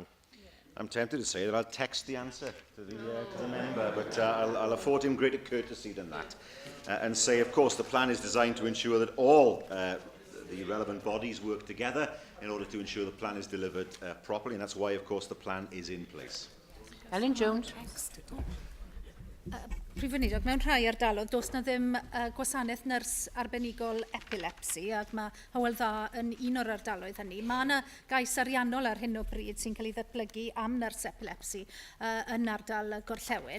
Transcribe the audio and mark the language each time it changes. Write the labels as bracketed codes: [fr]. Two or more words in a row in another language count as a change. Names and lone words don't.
[en] I'm tempted to say that I'll text the answer to the member, but I'll afford him greater courtesy than that and say, of course, the plan is designed to ensure that all the relevant bodies work together in order to ensure the plan is delivered properly, and that's why, of course, the plan is in place. Ellen Jones. [cy] Prif Weinidog, mewn rhai ardaloedd, does na ddim gwasanaeth nyrs arbenigol epilepsi, ac mae Hywel Dda yn un o'r ardaloedd hynny. Mae yna gais ariannol ar hyn o bryd sy'n cael ei ddatblygu am nyrs epilepsi yn ardal Gorllewin.